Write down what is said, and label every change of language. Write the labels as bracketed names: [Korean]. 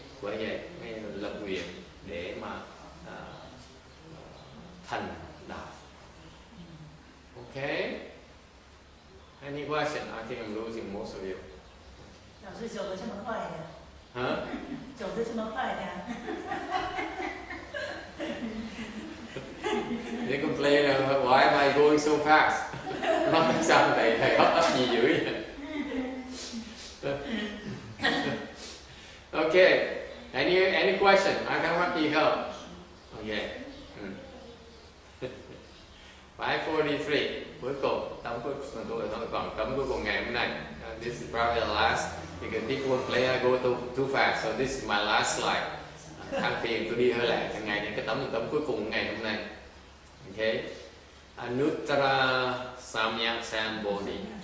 [Vietnamese] Bởi vậy mới lập nguyện để mà thành đạo. [English] Okay. Any question? I think I'm losing most of you. [Chinese] 老师走得这么快的， [English] Huh? [Chinese] 走得这么快的。 [English] They complain why am I going so fast? [Vietnamese] Nói sao thầy hấp tấp gì dữ vậy? [English] Okay. Any question? I can help you help. Okay. 543. [Vietnamese] Cuối cùng tấm cuối cùng thôi, còn tấm cuối cùng ngày hôm nay. [English] This is probably the last because people play I go too fast, so this is my last slide. [Vietnamese] Than phiền tôi đi hơi lẹ, ngày này cái tấm cuối cùng ngày hôm nay. Okay. [Sanskrit] Anuttara Samyak Sambodhi.